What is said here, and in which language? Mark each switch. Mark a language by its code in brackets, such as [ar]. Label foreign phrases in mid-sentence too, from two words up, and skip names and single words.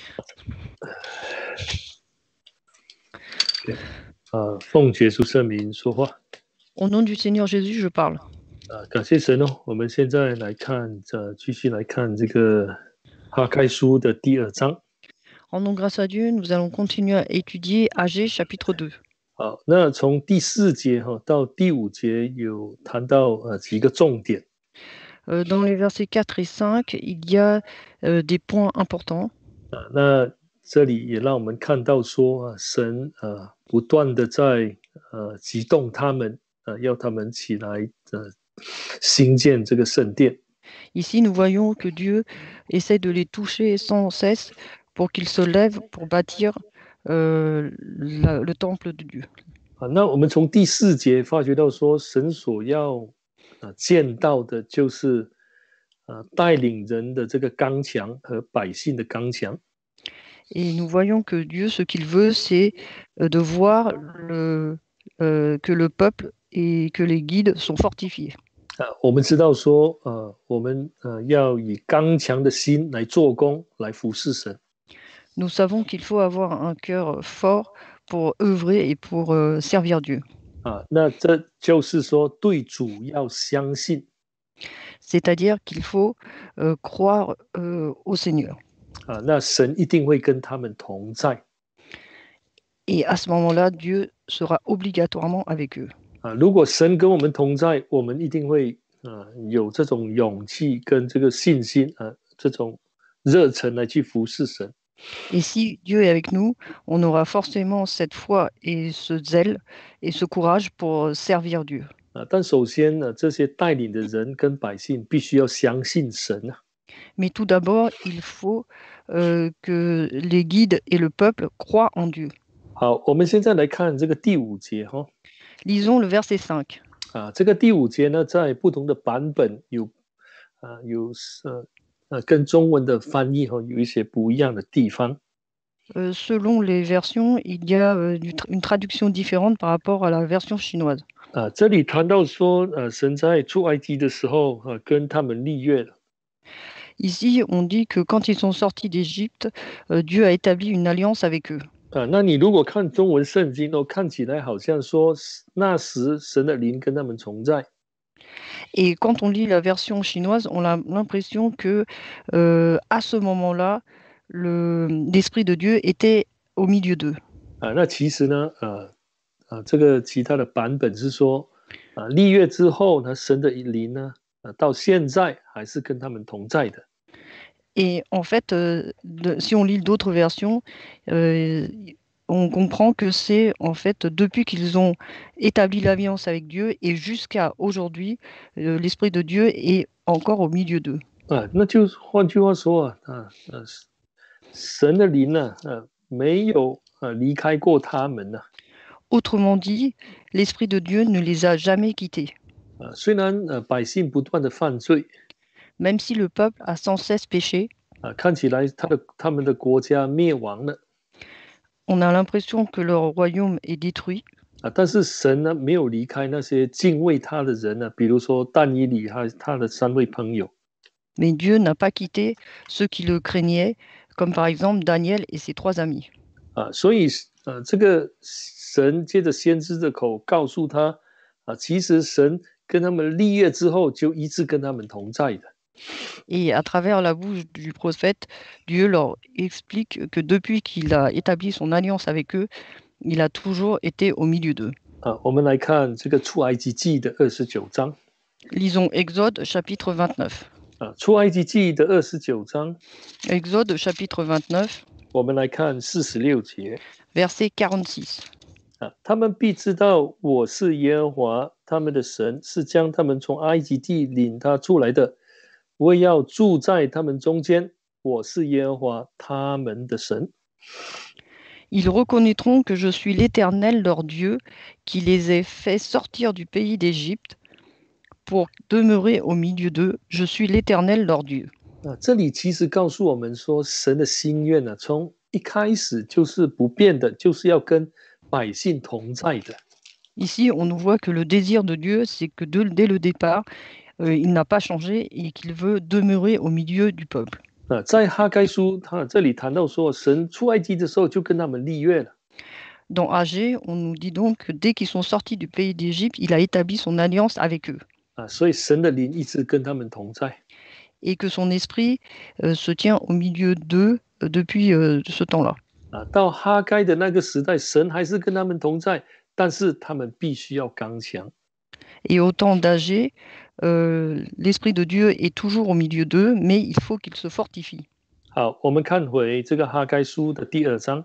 [zh] 奉耶稣圣名说话。 [fr] Au nom du Seigneur Jésus, je parle. [zh] 感谢神哦，我们现在来看，继续来看这个哈该书的第2章。 [fr] Rendons grâce à Dieu, nous allons continuer à étudier Agé chapitre 2. [zh] 好，那从第4节到第5节有谈到几个重点。 [fr] Dans les versets 4 et 5, il y a des points importants. [zh] 那这里也让我们看到说，神不断的在激动他们，要他们起来兴建这个圣殿。 [fr] Ici, nous voyons que Dieu essaie de les toucher sans cesse pour qu'ils se lèvent pour bâtir le temple de Dieu. [zh] 那我们从第4节发觉到说，神所要见到的就是带领人的这个刚强和百姓的刚强。 [fr] Et nous voyons que Dieu, ce qu'il veut, c'est de voir que le peuple et que les guides sont fortifiés. [zh] 我们知道说，我们要以刚强的心来做工，来服侍神。 [fr] Nous savons qu'il faut avoir un cœur fort pour œuvrer et pour servir Dieu. [zh] 那这就是说，对主要相信。 [fr] C'est-à-dire qu'il faut croire au Seigneur. [zh] 那神一定会跟他们同在。 [fr] Et à ce moment-là, Dieu sera obligatoirement avec eux. [zh] 如果神跟我们同在，我们一定会有这种勇气跟这个信心这种热忱来去服侍神。 [fr] Et si Dieu est avec nous, on aura forcément cette foi et ce zèle et ce courage pour servir Dieu. [zh] 但首先呢，这些带领的人跟百姓必须要相信神。 [fr] Mais tout d'abord, il faut que les guides et le peuple croient en Dieu. [zh] 好，我们现在来看这个第5节哈。 [fr] Lisons le verset 5. [zh] 这个第5节呢，在不同的版本有跟中文的翻译有一些不一样的地方。 [fr] Selon les versions, il y a une traduction différente par rapport à la version chinoise. [zh] 这里谈到说，神在出埃及的时候跟他们立约了。 [fr] Ici, on dit que quand ils sont sortis d'Égypte, Dieu a établi une alliance avec eux. [zh] 那你如果看中文圣经看起来好像说那时神的灵跟他们同在。 [fr] Et quand on lit la version chinoise, on a l'impression que à ce moment-là, l'Esprit de Dieu était au milieu d'eux. [zh] 那其实呢，这个其他的版本是说，立约之后呢，神的灵呢，到现在还是跟他们同在的。 [fr] Et en fait, si on lit d'autres versions, on comprend que c'est en fait depuis qu'ils ont établi l'alliance avec Dieu et jusqu'à aujourd'hui, l'Esprit de Dieu est encore au milieu d'eux. [zh] 那就换句话说神的灵呢，没有离开过他们呢。 [fr] Autrement dit, l'Esprit de Dieu ne les a jamais quittés. [zh] 虽然百姓不断的犯罪。 [fr] Même si le peuple a sans cesse péché, [zh] 看起来他们的国家灭亡了。 [fr] On a l'impression que leur royaume est détruit. [zh] 但是神呢，没有离开那些敬畏他的人呢，比如说但以理和他的3位朋友。 [fr] Mais Dieu n'a pas quitté ceux qui le craignaient, comme par exemple Daniel et ses 3 amis. [zh] 所以这个神借着先知的口告诉他其实神跟他们立约之后，就一直跟他们同在的。 [fr] Et à travers la bouche du prophète, Dieu leur explique que depuis qu'il a établi son alliance avec eux, il a toujours été au milieu d'eux. [zh] 我们来看这个出埃及记的29章。 [fr] Lisons Exode chapitre 29. [zh] 出埃及记的29章。 [fr] Exode chapitre 29. [zh] 我们来看46节。 [fr] Verset 46. [zh] 他们必知道我是耶和华他们的神，是将他们从埃及地领他出来的。我也要住在他们中间，我是耶和华他们的神。 [fr] Ils reconnaîtront que je suis l'Éternel leur Dieu, qui les ai fait sortir du pays d'Égypte pour demeurer au milieu d'eux. Je suis l'Éternel leur Dieu. [zh] 这里其实告诉我们说，神的心愿从一开始就是不变的，就是要跟百姓同在的。 [fr] Ici, on nous voit que le désir de Dieu, c'est que dès le départ, il n'a pas changé et qu'il veut demeurer au milieu du peuple. [zh] 在哈该书，他这里谈到说，神出埃及的时候就跟他们立约了。 [fr] Dans Agé, on nous dit donc que dès qu'ils sont sortis du pays d'Égypte, il a établi son alliance avec eux [zh] 所以神的灵一直跟他们同在。 [fr] et que son esprit se tient au milieu d'eux depuis ce temps-là. [zh] 到哈该的那个时代，神还是跟他们同在，但是他们必须要刚强。 [fr] Et au temps d'Agé, l'esprit de Dieu est toujours au milieu d'eux, mais il faut qu'ils se fortifient. [zh] 好，我们看回这个哈该书的第2章，